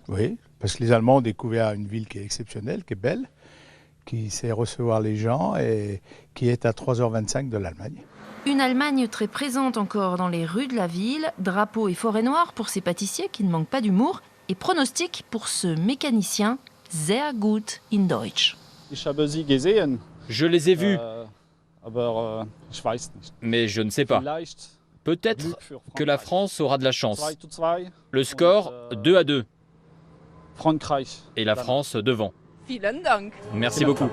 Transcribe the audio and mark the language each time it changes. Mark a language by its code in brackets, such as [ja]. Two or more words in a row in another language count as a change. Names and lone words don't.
[fr] oui, parce que les Allemands ont découvert une ville qui est exceptionnelle, qui est belle, qui sait recevoir les gens et qui est à 3h25 de l'Allemagne. Une Allemagne très présente encore dans les rues de la ville, drapeau et forêt noire pour ces pâtissiers qui ne manquent pas d'humour, et pronostic pour ce mécanicien [de] sehr gut in Deutsch. [fr] Je les ai vus, mais je ne sais pas. Peut-être que la France aura de la chance. Le score, 2-2. Et la France devant. Merci beaucoup.